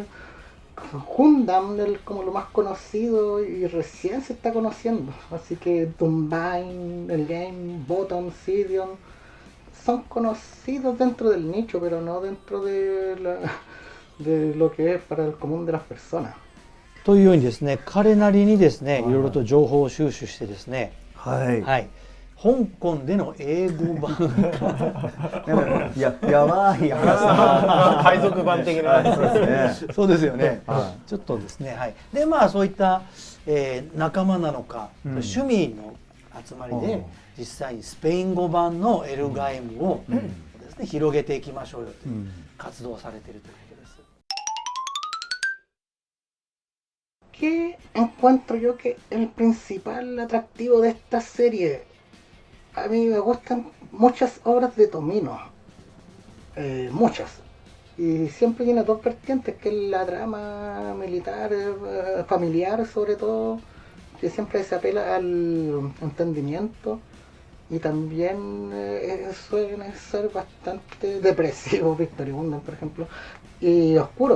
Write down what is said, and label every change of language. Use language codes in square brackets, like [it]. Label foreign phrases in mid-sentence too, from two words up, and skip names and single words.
[es] Gundam como lo más conocido y recién se está conociendo, así que Doombind, el game, Bottom, Sidion son conocidos dentro del nicho, pero no dentro de lo que es para el común de las personas. [ja] というようにですね、彼なりにですね、いろいろと情報を収集してですね、はい、はい、香港での英語版やばい話、海賊版的なそうですよね、ちょっとですね、はい、でまあそういった、仲間なのか、趣味の集まりで実際にスペイン語版のエルガイムをですね、広げていきましょうよという活動をされているということです。 [es] ¿Qué encuentro yo que el principal atractivo de esta serie? A mí me gustan muchas obras de Tomino, muchas, y siempre tiene dos vertientes, que es la trama militar, familiar sobre todo, que siempre se apela al entendimiento, y también suelen ser bastante depresivos, Victory Gundam por ejemplo, y oscuros.